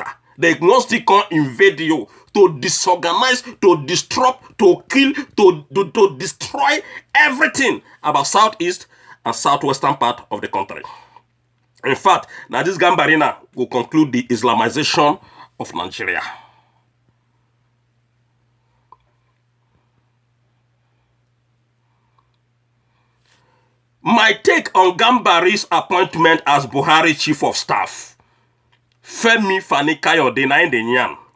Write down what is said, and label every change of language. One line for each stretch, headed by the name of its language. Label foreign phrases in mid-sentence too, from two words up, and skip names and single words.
English: They want to come invade you to disorganize, to disrupt, to kill, to destroy everything about southeast and southwestern part of the country. In fact, now this Gambari now will conclude the Islamization of Nigeria. My take on Gambari's appointment as Buhari Chief of Staff. Fani-Kayode na Nyan.